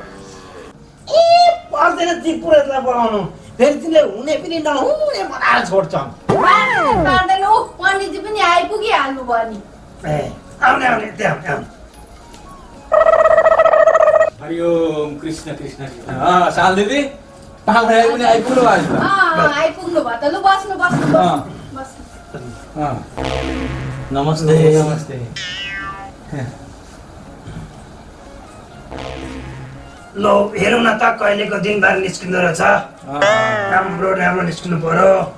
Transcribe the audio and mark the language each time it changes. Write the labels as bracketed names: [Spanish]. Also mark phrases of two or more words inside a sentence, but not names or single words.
[Nepali] ए पर्दैन ती पुरोहितलाई बोलाउनु फेरि तिमीले हुने पनि नहुने बनाएर छोड्छन् पार्दैन पार्दैन ऊ पण्डितजी पनि आइपुगिहाल्नु भयो नि ए आउने आउने त्यहाँ आउने हरिओम कृष्ण कृष्ण कृष्ण साल दिदी पाहुनाहरू पनि आइपुग्नु भएको छ आइपुग्नु भयो त लु बस्नु बस्नु बस्नु बस्नु नमस्ते नमस्ते लो हेरौँ न त कहिलेको दिनबार निस्किँदो रहेछ राम्रो राम्रो निस्किनु पर्यो